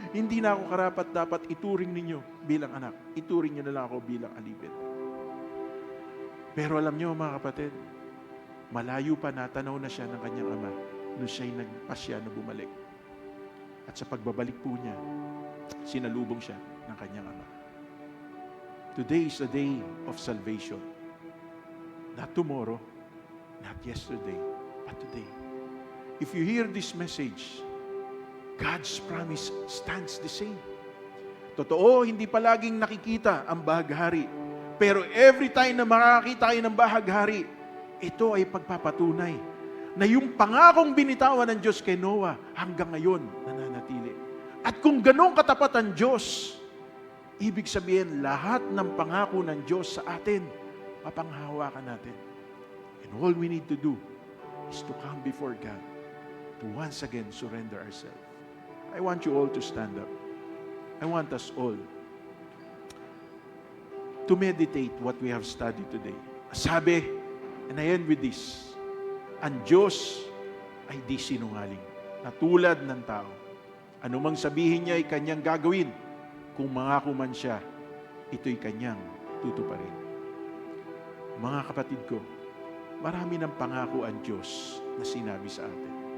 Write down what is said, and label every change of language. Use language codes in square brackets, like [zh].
[tl] Hindi na ako karapat dapat ituring ninyo bilang anak. Ituring niyo na lang ako bilang alipin. Pero alam niyo mga kapatid, malayo pa natanaw na siya ng kanyang ama nung siya'y nagpasya na bumalik. At sa pagbabalik po niya, sinalubong siya ng kanyang ama. [en] Today is a day of salvation. Not tomorrow, not yesterday, but today. If you hear this message, God's promise stands the same. [tl] Totoo, hindi palaging nakikita ang bahaghari. Pero [en] every time [tl] na makakita tayo ng bahaghari, ito ay pagpapatunay na yung pangakong binitawan ng Diyos kay Noah hanggang ngayon nananatili. At kung ganong katapat ang Diyos, ibig sabihin lahat ng pangako ng Diyos sa atin, mapanghawakan natin. [en] And all we need to do is to come before God, to once again surrender ourselves. I want you all to stand up. I want us all to meditate what we have studied today. [tl] Sabi, [en] and I end with this, [tl] ang Diyos ay di sinungaling, na tulad ng tao. Anumang sabihin niya ay kanyang gagawin, kung mangako man siya, ito'y kanyang tutuparin. Mga kapatid ko, marami ng pangako ang Diyos na sinabi sa atin.